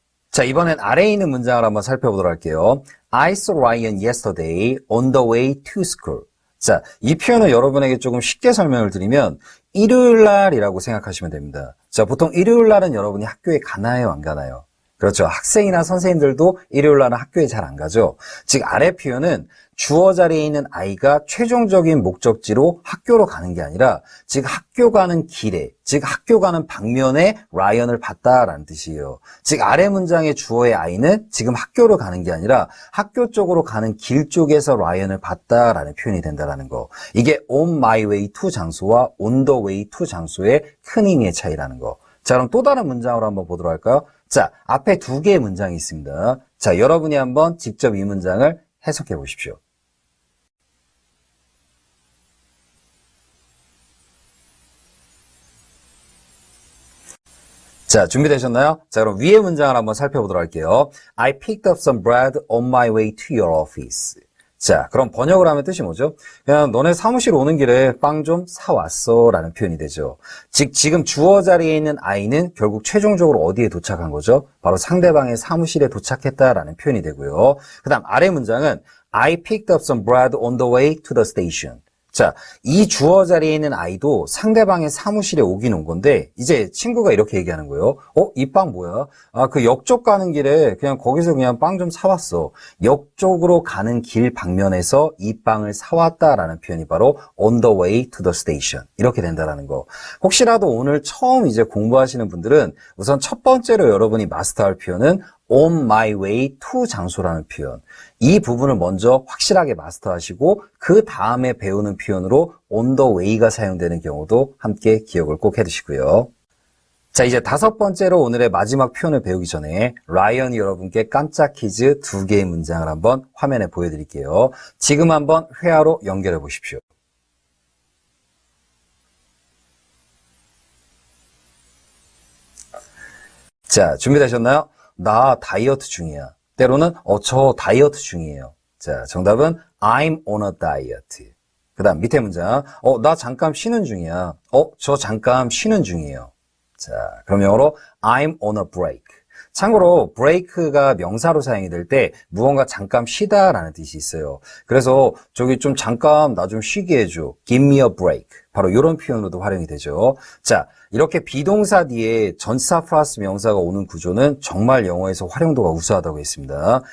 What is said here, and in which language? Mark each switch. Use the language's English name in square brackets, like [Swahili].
[Korean] 자, 이번엔 아래에 있는 문장을 한번 살펴보도록 할게요. [English] I saw Ryan yesterday on the way to school. [Korean] 자, 이 표현을 여러분에게 조금 쉽게 설명을 드리면 일요일 날이라고 생각하시면 됩니다. 자, 보통 일요일 날은 여러분이 학교에 가나요, 안 가나요? 그렇죠. 학생이나 선생님들도 일요일 날은 학교에 잘 안 가죠. 즉, 아래 표현은 주어 자리에 있는 I가 최종적인 목적지로 학교로 가는 게 아니라 즉 학교 가는 길에, 즉 학교 가는 방면에 라이언을 봤다라는 뜻이에요. 즉 아래 문장의 주어의 I는 지금 학교로 가는 게 아니라 학교 쪽으로 가는 길 쪽에서 라이언을 봤다라는 표현이 된다는 거. 이게 [English] on my way to [Korean] 장소와 [English] on the way to [Korean] 장소의 큰 의미의 차이라는 거. 자, 그럼 또 다른 문장으로 한번 보도록 할까요? 자, 앞에 두 개의 문장이 있습니다. 자, 여러분이 한번 직접 이 문장을 해석해 보십시오. 자, 준비되셨나요? 자, 그럼 위의 문장을 한번 살펴보도록 할게요. [English] I picked up some bread on my way to your office. [Korean] 자, 그럼 번역을 하면 뜻이 뭐죠? 그냥 너네 사무실 오는 길에 빵 좀 사왔어 라는 표현이 되죠. 즉, 지금 주어 자리에 있는 I는 결국 최종적으로 어디에 도착한 거죠? 바로 상대방의 사무실에 도착했다라는 표현이 되고요. 그 다음 아래 문장은 [English] I picked up some bread on the way to the station. [Korean] 자, 이 주어 자리에 있는 I도 상대방의 사무실에 오긴 온 건데 이제 친구가 이렇게 얘기하는 거예요. 이 빵 뭐야? 아, 그 역 쪽 가는 길에 그냥 거기서 그냥 빵 좀 사왔어. 역 쪽으로 가는 길 방면에서 이 빵을 사왔다라는 표현이 바로 [English] on the way to the station. [Korean] 이렇게 된다라는 거. 혹시라도 오늘 처음 이제 공부하시는 분들은 우선 첫 번째로 여러분이 마스터할 표현은 [English] on my way to [Korean] 장소라는 표현. 이 부분을 먼저 확실하게 마스터하시고 그 다음에 배우는 표현으로 [English] on the way [Korean] 가 사용되는 경우도 함께 기억을 꼭 해두시고요. 자, 이제 다섯 번째로 오늘의 마지막 표현을 배우기 전에 라이언이 여러분께 깜짝 퀴즈 두 개의 문장을 한번 화면에 보여드릴게요. 지금 한번 회화로 연결해 보십시오. 자, 준비되셨나요? 나 다이어트 중이야. 때로는 저 다이어트 중이에요. 자, 정답은 [English] I'm on a diet. [Korean] 그 다음 밑에 문장 나 잠깐 쉬는 중이야. 저 잠깐 쉬는 중이에요. 자, 그럼 영어로 [English] I'm on a break. [Korean] 참고로 break가 명사로 사용이 될 때 무언가 잠깐 쉬다라는 뜻이 있어요. 그래서 저기 좀 잠깐 나 좀 쉬게 해줘. [English] Give me a break. [Korean] 바로 이런 표현으로도 활용이 되죠. 자, 이렇게 비동사 뒤에 전치사 플러스 명사가 오는 구조는 정말 영어에서 활용도가 우수하다고 했습니다.